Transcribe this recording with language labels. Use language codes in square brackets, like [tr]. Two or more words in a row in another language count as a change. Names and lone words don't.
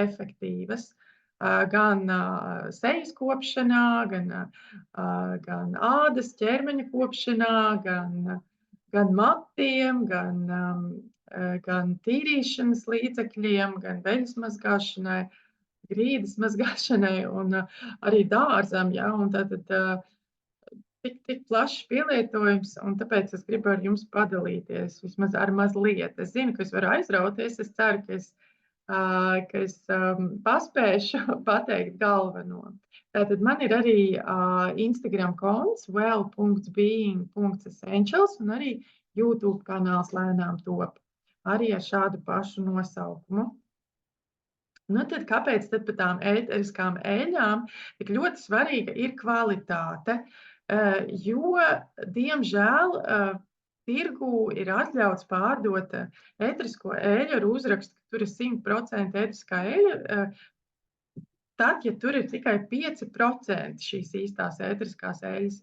[lv] efektīvas gan sejas kopšanā, gan ādas ķermeņa kopšanā, gan matiem, gan tīrīšanas līdzekļiem, gan veļas mazgāšanai, grīdas mazgāšanai un arī dārzam, un tātad tik plašs pielietojums, un tāpēc es gribu ar jums padalīties vismaz ar mazliet. Es zinu, ka es varu aizrauties, es ceru, ka es paspēšu pateikt galveno. Tātad man ir arī Instagram konts well.being.essentials un arī YouTube kanāls lēnām top, arī ar šādu pašu nosaukumu. Tad kāpēc tad par tām ētriskām eļļām tik ļoti svarīga ir kvalitāte? Jo, diemžēl, tirgū ir atļauts pārdot ētrisko eļļu ar uzrakstu, ka tur ir 100% ētriskā eļļa, tad, ja tur ir tikai 5% šīs īstās ētriskās eļļas.